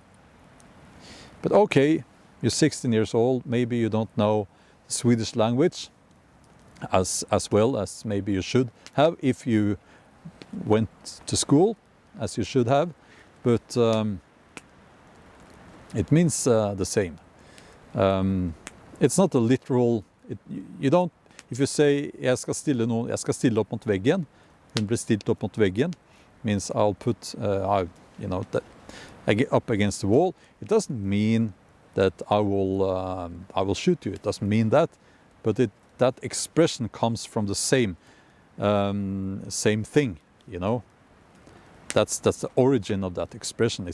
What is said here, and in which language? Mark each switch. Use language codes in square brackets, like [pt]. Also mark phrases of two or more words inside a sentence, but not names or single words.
[en] But okay, you're 16 years old, maybe you don't know the Swedish language as well as maybe you should have if you went to school, as you should have, but it means the same. It's not a literal, you don't, if you say [no] jeg skal stille opp mot veggen, hun ble stilt opp mot veggen, [en] means I'll put, up against the wall, it doesn't mean that I will shoot you, it doesn't mean that, but that expression comes from the same thing, you know. That's the origin of that expression.